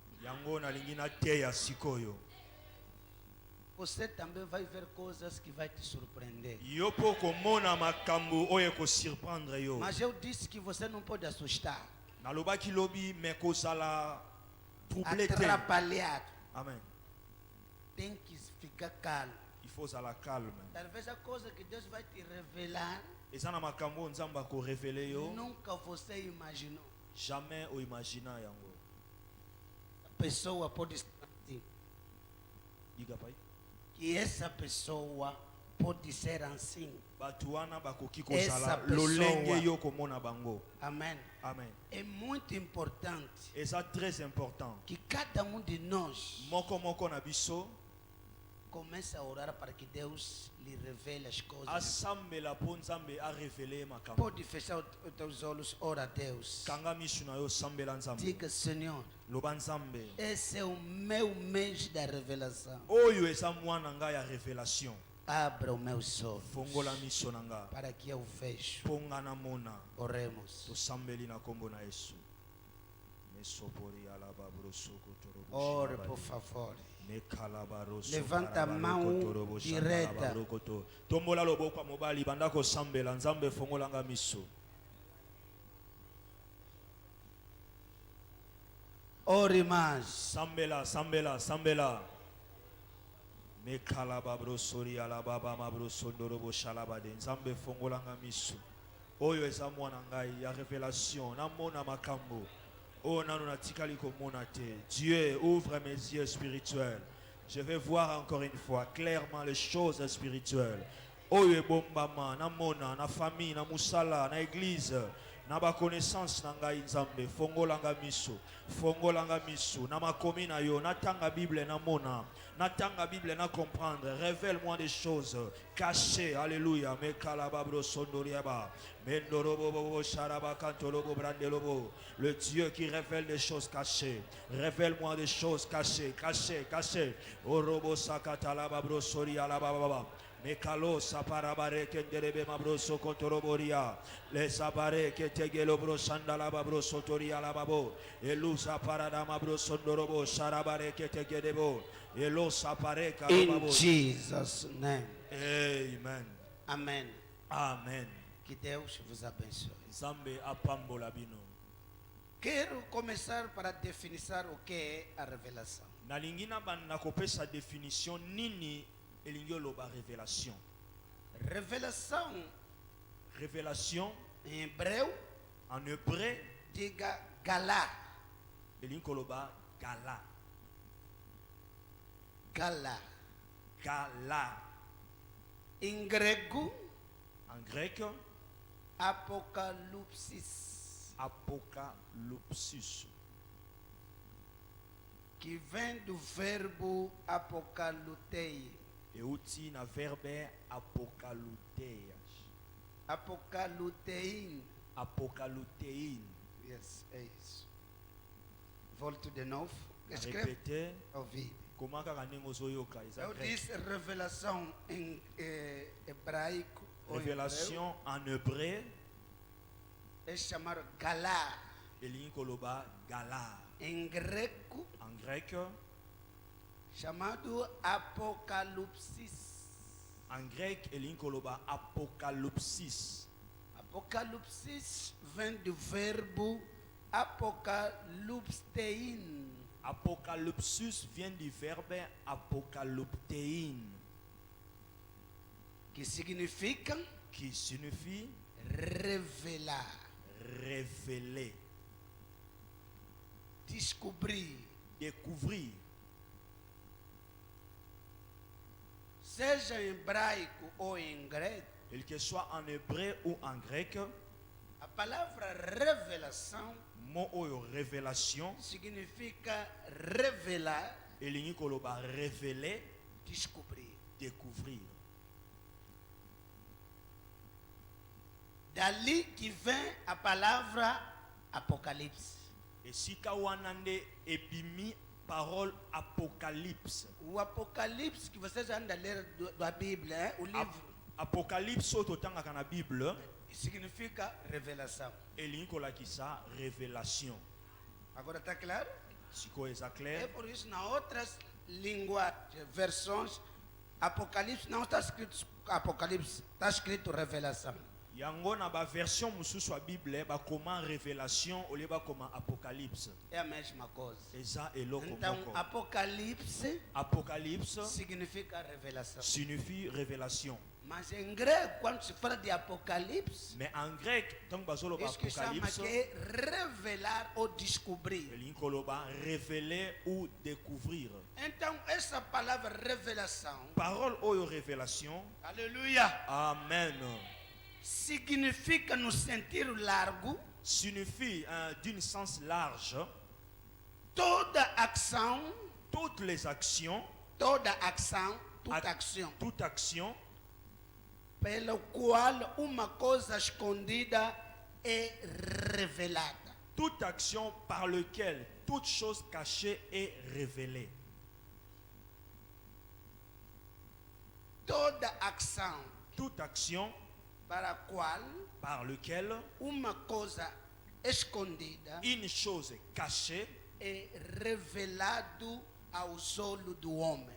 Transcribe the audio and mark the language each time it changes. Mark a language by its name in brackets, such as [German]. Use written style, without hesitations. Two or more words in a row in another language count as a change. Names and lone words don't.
[Portuguese] Você também vai ver coisas que vai te surpreender. Mas eu disse que você não pode assustar. Atrapalhar. Amen. tem que ficar calmo. [French] Il faut [Lingala] zala [French] calme. [Portuguese] Talvez a coisa que Deus vai te revelar, [Lingala] Eza na makambo nzambe akorevele yo [Portuguese] nunca você imaginou. [Lingala] jamais oimagina yango. [Portuguese] A pessoa pode estar assim, Diga pai. que essa pessoa pode ser assim. [Lingala] Bato wana bakoki [Portuguese] Essa [Lingala] kozala [Portuguese] pessoa. [Lingala] lolenge yo komona bango. [Portuguese] Amém. [Lingala] Amen. [Portuguese] É muito importante [French] Eza très important. [Portuguese] que cada um de nós [Lingala] Moko moko na biso [Portuguese] comece a orar para que Deus lhe revele as coisas. [Lingala] asambela mpo nzambe arevele makambo. [Portuguese] Pode fechar os teus olhos, ora a Deus. [Lingala] Kanga misu na yo sambela nzambe. [Portuguese] Diga, Senhor, [Lingala] Loba nzambe. [Portuguese] esse é o meu mês da revelação. [Lingala] Oyo eza mwana ngai ya révélation. [Portuguese] Abra os meus olhos [Lingala] Fongola miso na nga. [Portuguese] para que eu veja. [Lingala] Mpo nga namona. [Portuguese] Oremos. [Lingala] Tosambeli na kombo na Yesu. Mesopori alaba brosoko torobo [Portuguese] Ore, shalaba por de. favor. Mekalabaroso Levanta a karabaroko mão torobo direta. shandalabaroko to. [Lingala] Tombola loboko ya mobali banda kosambela nzambe fongolanga miso. [Portuguese] Ore mais. [Lingala] Sambela, sambela, sambela. Mekalaba brosori alababa mabroso ndorobo shalaba de. Nzambe fongolanga miso. Oyo eza mwana ngai ya révélation namona makambo. Oh nano natikali komona te. [French] Dieu ouvre mes yeux spirituels. Je vais voir encore une fois clairement les choses spirituelles. [Lingala] Oyo ebombama namona na famille na musala na église na ba connaissance na ngai nzambe fongolanga miso na makomi na yo natanga Bible namona natanga Bible na [French] comprendre révèle-moi des choses cachées. Alléluia. Mekalaba brosondoriaba mendorobo sharaba kantolobo brandelobo. Le Dieu qui révèle des choses cachées, révèle-moi des choses cachées. Orobo sakatalaba brosori alababa Mekalo saparabare kenderebe mabroso kontoroboria. Les sabare que tegelo brosanda la babroso toria la babo. Elusa parada mabroso ndorobo sarabare que tegedebo. Elo sapare [English] In Jesus' name. Amen. [Portuguese] Amém. [Lingala] Amen. [Portuguese] Que Deus vos abençoe. [Lingala] Zambe apambola bino. [Portuguese] Quero começar para definir o que é a revelação. [Lingala] Nalingina banda kopesa définition nini elingi oloba révélation. [Portuguese] Revelação, [French] Révélation [Portuguese] em hebreu, [French] en hébreu [Portuguese] diga galá. [Lingala] elingi koloba gala. [Portuguese] Galá. [Lingala] Gala. [Portuguese] Em grego, [French] En grec, [Portuguese] apocalipsis, [French] apocalypsis. [Portuguese] que vem do verbo apocalutei. [Lingala] Euti na verbe apokaluteias. [Portuguese] Apocalutein. [Lingala] Apocalutein. [Portuguese] Yes, é isso. Volto de novo. Escreve. [French] Répétez. [Portuguese] Ouvir. [Lingala] Comment kaka ndenge ozoyoka eza [Portuguese] Eu [French] grec. [Portuguese] disse revelação em hebraico. Ou em [French] Révélation en hébreu [Portuguese] hebreu, é chamado galá. [Lingala] elingi koloba gala. [Portuguese] Em grego, [French] En grec, [Portuguese] chamado apocalipsis. [French] en grec [Lingala] elingi koloba apocalypsis. [Portuguese] Apocalipsis vem do verbo apocalyptein. [French] Apocalypsis vient du verbe apocalyptein, [Portuguese] Que significa [French] qui signifie [Portuguese] revelar, [French] révéler, [Portuguese] descobrir. [French] découvrir. [Portuguese] Seja em hebraico ou em grego, [French] Et que soit en hébreu ou en grec, [Portuguese] a palavra revelação [Lingala] mot oyo révélation [Portuguese] significa revelar, [Lingala] elingi koloba révéler, [Portuguese] descobrir. [French] découvrir. [Portuguese] Dali que vem a palavra apocalipse. [Lingala] Esika wana nde ebimi parole apocalypse. [Portuguese] O Apocalipse que vocês andam a ler da Bíblia, o livro, [Lingala] Apocalypse oyo totangaka na Bible [Portuguese] significa revelação. [Lingala] elingi kolakisa révélation. [Portuguese] Agora está claro? [Lingala] Sikoyo eza [Portuguese] É [French] clair. [Portuguese] por isso, nas outras linguagens, versões, Apocalipse não está escrito Apocalipse, está escrito revelação. [Lingala] yango na ba version mususu wa Bible ba comment révélation [French] au lieu [Lingala] ba comment apocalypse. [Portuguese] É a mesma coisa. [Lingala] Eza eloko [Portuguese] Então, [Lingala] moko. [Portuguese] Apocalipse [French] Apocalypse [Portuguese] significa revelação. [French] signifie révélation. [Portuguese] Mas em grego, quando se fala de Apocalipse, [French] Mais en grec, tant bazolo ba [Portuguese] isso que chama [French] apocalypse, [Portuguese] que é revelar ou descobrir. [Lingala] linkoloba [French] révéler ou découvrir. [Portuguese] Então, essa palavra revelação, [Lingala] Parole oyo révélation. [Portuguese] aleluia, [Lingala] Amen. [Portuguese] significa no sentido largo [French] Signifie d'une sens large [Portuguese] toda ação, [French] toutes les actions, [Portuguese] toda ação, a- [French] toute action, toute action [Portuguese] pelo qual uma coisa escondida é revelada. [French] toute action par lequel toute chose cachée est révélée. [Portuguese] Toda ação [French] Toute action [Portuguese] para a qual [French] par lequel [Portuguese] uma coisa escondida [French] une chose cachée [Portuguese] é revelado aos olhos do homem.